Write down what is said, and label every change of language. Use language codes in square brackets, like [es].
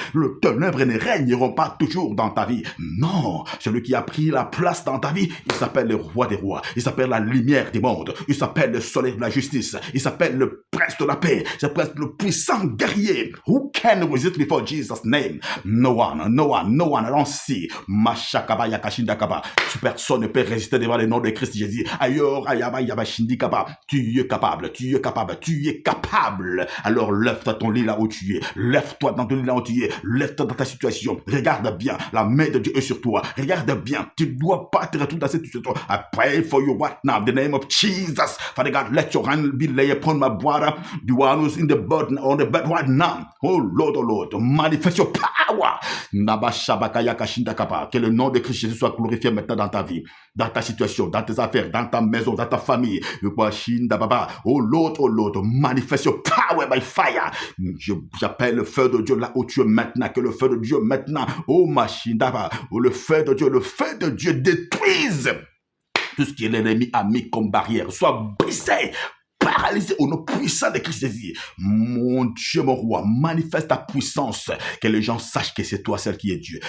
[fr] Le ténèbres ne régneront pas toujours dans ta vie. Non, celui qui a pris la place dans ta vie, il s'appelle le roi des rois. Il s'appelle la lumière du monde. Il s'appelle le soleil de la justice. Il s'appelle le prince de la paix. Il s'appelle le puissant guerrier. [en] Who can resist before Jesus' name? No one, no one, no one. I don't see. Mashakaba yakashindakaba. [fr] Personne ne peut résister devant le nom de Christ Jésus. Ailleurs, ayaba yabashindikaba. Tu es capable, tu es capable, tu es capable. Alors lève-toi ton lit là où tu es. Lève-toi dans ton lit là où tu es. Lève-toi dans ta situation. Regarde bien, la main de Dieu est sur toi. Regarde bien, tu ne dois pas te retrouver dans cette situation. [en] I pray for you right now, in the name of Jesus. Father God, let your hand be laid upon my brother, the one who's in the bed, on the bed right now. Oh Lord, manifest your power. [fr] Que le nom de Christ Jésus soit glorifié maintenant dans ta vie, dans ta situation, dans tes affaires, dans ta maison, dans ta famille. [en] Oh Lord, manifest your power by fire. [fr] J'appelle le feu de Dieu là où tu es maintenant. Que le feu de Dieu maintenant, oh Machindaba, le feu de Dieu détruise tout ce qui est l'ennemi a mis comme barrière, soit brisé, paralysé au nom puissant de Christ Jésus. Mon Dieu, mon roi, manifeste ta puissance. Que les gens sachent que c'est toi celle qui est Dieu.